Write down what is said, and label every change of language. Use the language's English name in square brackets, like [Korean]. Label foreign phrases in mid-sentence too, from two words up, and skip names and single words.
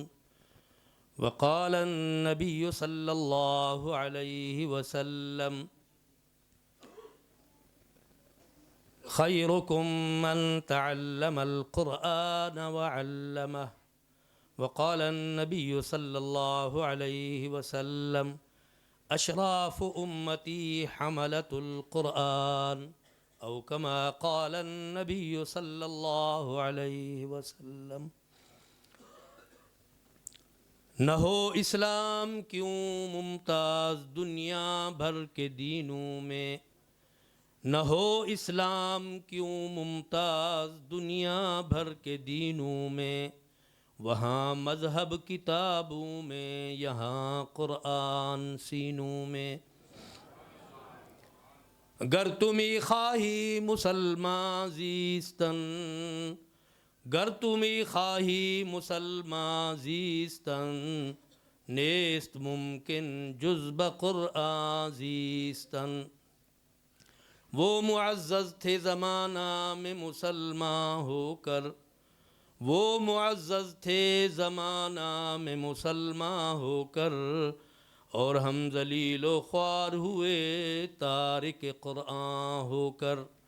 [Arabic] وقال النبي صلى الله عليه وسلم خيركم من تعلم القرآن وعلمه. وقال النبي صلى الله عليه وسلم أشراف أمتي حملة القرآن، أو كما قال النبي صلی اللہ علیہ وسلم. [Urdu] نہ ہو اسلام کیوں ممتاز دنیا بھر کے دینوں میں، نہ ہو اسلام کیوں ممتاز دنیا بھر کے دینوں میں، وہاں مذہب کتابوں میں یہاں قرآن سینوں میں. [Persian] گر تمی خواہی مسلمان زیستن، گر تمی خواہی مسلمان زیستن، نیست ممکن جز بقرآن زیستن. [Urdu] وہ معزز تھے زمانہ میں مسلمان ہو کر، وہ معزز تھے زمانہ میں مسلمان ہو کر، اور ہم ذلیل و خوار ہوئے تارک قرآن ہو کر.